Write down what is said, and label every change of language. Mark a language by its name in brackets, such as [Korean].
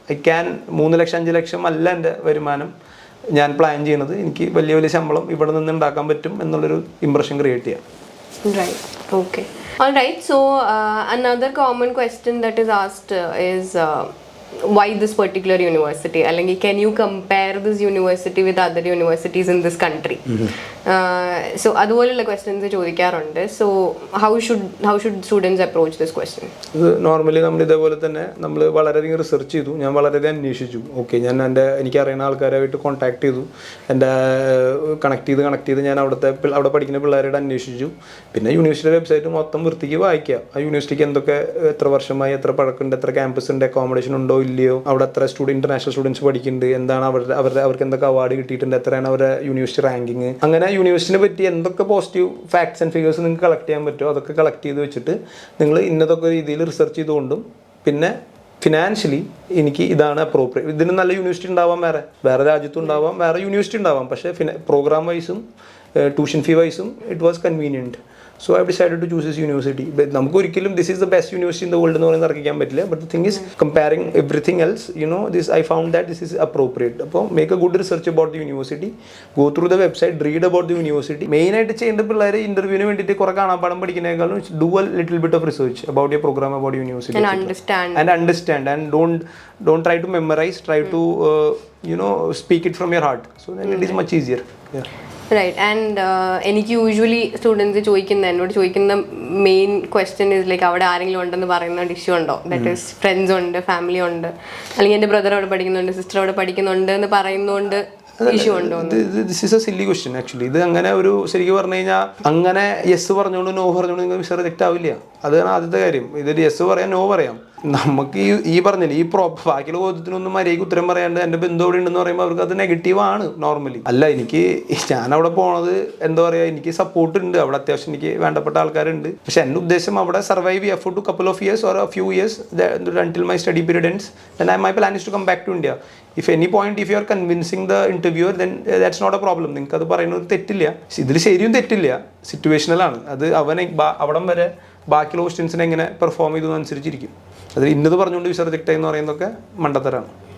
[Malayalam] I can 3 ലക്ഷം 5 ലക്ഷം അല്ല എൻ്റെ വരുമാനം ഞാൻ പ്ലാൻ ചെയ്യുന്നത്. എനിക്ക് വലിയ ശമ്പളം ഇവിടെ നിന്ന് ഉണ്ടാക്കാൻ പറ്റും എന്നുള്ളൊരു ഇംപ്രഷൻ ക്രിയേറ്റ് ചെയ്യാം. [English] Right. Okay. All right. So another common question that is asked is why this particular university? അല്ലെങ്കിൽ can you compare this university with other universities in this country? [Malayalam] So അതുപോലുള്ള ക്വസ്റ്റ്യൻസ് ചോദിക്കാറുണ്ട്. [English] So how should students approach this question? [Malayalam] Normally നമ്മൾ ഇതേപോലെ തന്നെ നമ്മൾ വളരെയധികം research ചെയ്തു, ഞാൻ വളരെയധികം അന്വേഷിച്ചു. ഓക്കെ, ഞാൻ എനിക്കറിയുന്ന ആൾക്കാരായിട്ട് കോൺടാക്ട് ചെയ്തു, എൻ്റെ കണക്ട് ചെയ്ത് ഞാൻ അവിടെ പഠിക്കുന്ന പിള്ളേരോട് അന്വേഷിച്ചു. പിന്നെ യൂണിവേഴ്സിറ്റിയുടെ വെബ്സൈറ്റ് മൊത്തം വൃത്തിക്ക് വായിക്കുക. ആ യൂണിവേഴ്സിറ്റിക്ക് എത്ര വർഷമായി, എത്ര പഴക്കമുണ്ട്, എത്ര ക്യാമ്പസ് ഉണ്ട്, അക്കോമഡേഷൻ ഉണ്ടോ ഇല്ലയോ, അവിടെ എത്ര ഇന്റർനാഷണൽ സ്റ്റുഡൻസ് പഠിക്കുന്നുണ്ട്, എന്താണ് അവർക്ക് എന്തൊക്കെ അവാർഡ് കിട്ടിയിട്ടുണ്ട്, എത്രയാണ് അവരുടെ യൂണിവേഴ്സിറ്റി റാങ്കിങ്, അങ്ങനെ യൂണിവേഴ്സിറ്റിനെ പറ്റി എന്തൊക്കെ പോസിറ്റീവ് ഫാക്ട്സ് ആൻഡ് ഫിഗേഴ്സ് നിങ്ങൾക്ക് കളക്ട് ചെയ്യാൻ പറ്റുമോ അതൊക്കെ കളക്ട് ചെയ്ത് വെച്ചിട്ട് നിങ്ങൾ ഇന്നതൊക്കെ രീതിയിൽ റിസർച്ച് ചെയ്തുകൊണ്ടും, പിന്നെ ഫിനാൻഷ്യലി എനിക്ക് ഇതാണ് അപ്രോപ്രിയേറ്റ്. ഇതിന് നല്ല യൂണിവേഴ്സിറ്റി ഉണ്ടാവാം, വേറെ രാജ്യത്തും ഉണ്ടാവാം, വേറെ യൂണിവേഴ്സിറ്റി ഉണ്ടാവാം, പക്ഷേ programme വൈസും tuition fee വൈസും [English] It was convenient. So I decided to choose this university. [Malayalam] നമുക്ക് ഒരിക്കലും [English] this is the best university in the world [Malayalam] എന്ന് പറയുന്നത് തർക്കിക്കാൻ പറ്റില്ല. [English] But the thing is comparing everything else this I found that this is appropriate. അപ്പോൾ make a good research about the university, go through the website, read about the university. [Malayalam] മെയിനായിട്ട് ചെയ്യേണ്ട പിള്ളേർ ഇന്റർവ്യൂവിന് വേണ്ടിയിട്ട് കുറേ കാണാപ്പാടം പഠിക്കുന്നതിനേക്കാളും [English] Do a little bit of research about your program, about university, and understand and don't try to memorize, try to speak it from your heart, so then it is much easier. Right. [Malayalam] And എനിക്ക് usually students എന്നോട് ചോദിക്കുന്ന main question is like അവിടെ ആരെങ്കിലും ഉണ്ടെന്ന് പറയുന്ന issue ഉണ്ടോ, that is friends ഉണ്ട്, family ഉണ്ട്, അല്ലെങ്കിൽ എൻ്റെ ബ്രദർ അവിടെ പഠിക്കുന്നുണ്ട്, സിസ്റ്റർ അവിടെ പഠിക്കുന്നുണ്ട് എന്ന് പറയുന്നതുകൊണ്ട് ഇഷ്യൂ ഉണ്ടോ? [English] This is a silly question actually. [Malayalam] ഇത് അങ്ങനെ ഒരു ശരിക്കും പറഞ്ഞു കഴിഞ്ഞാൽ അങ്ങനെ യെസ് പറഞ്ഞുകൊണ്ട് നോ പറഞ്ഞുകൊണ്ട് നിങ്ങൾ വിസ റിജക്റ്റ് ആവില്ല. അതാണ് ആദ്യത്തെ കാര്യം. ഇതൊരു യെസ് പറയാം, നോ പറയാം. നമുക്ക് ഈ പറഞ്ഞില്ല, ഈ ബാക്കിയുള്ള ചോദ്യത്തിനൊന്നും മര്യാദയ്ക്ക് ഉത്തരം പറയാണ്ട് എൻ്റെ ബന്ധു അവിടെ ഉണ്ടെന്ന് പറയുമ്പോൾ അവർക്ക് അത് നെഗറ്റീവ് ആണ് നോർമലി. അല്ല, ഞാൻ അവിടെ പോണത് എന്താ പറയുക, എനിക്ക് സപ്പോർട്ട് ഉണ്ട് അവിടെ, അത്യാവശ്യം എനിക്ക് വേണ്ടപ്പെട്ട ആൾക്കാരുണ്ട്. പക്ഷെ എൻ്റെ ഉദ്ദേശം അവിടെ സർവൈവ് ചെയ്യാം [English] For two couple of years or a few years until my study period ends, then my plan is to come back to India. If any point if you are convincing the interviewer, then that's not a problem. [Malayalam] നിങ്ങൾക്ക് അത് പറയുന്നത് തെറ്റില്ല, ഇതിൽ ശരിയും തെറ്റില്ല, സിറ്റുവേഷണലാണ്. അത് അവനെ അവിടം വരെ ബാക്കിയുള്ള ക്വസ്റ്റ്യൻസിനെ എങ്ങനെ പെർഫോം ചെയ്തു അനുസരിച്ചിരിക്കും. അത് ഇന്നത് പറഞ്ഞുകൊണ്ട് വിസ റിജക്റ്റ് എന്ന് പറയുന്നതൊക്കെ മണ്ടത്തരാണ്.